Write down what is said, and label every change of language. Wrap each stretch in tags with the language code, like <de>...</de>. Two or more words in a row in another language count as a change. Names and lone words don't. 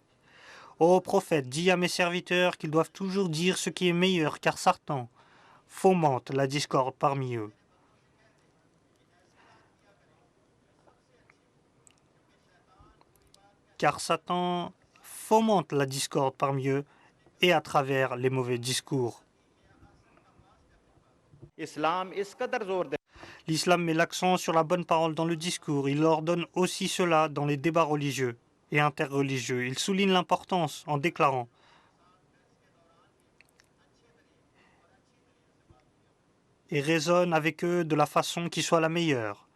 <fr>Ô prophète, dis à mes serviteurs qu'ils doivent toujours dire ce qui est meilleur, car Satan fomente la discorde parmi eux. Car Satan fomente la discorde parmi eux et à travers les mauvais discours.</fr> <ur>اسلام اس قدر زور دے</ur> <fr>L'islam met l'accent sur la bonne parole dans le discours. Il ordonne aussi cela dans les débats religieux et interreligieux. Il souligne l'importance en déclarant et raisonne avec eux de la façon qui soit la meilleure.</fr>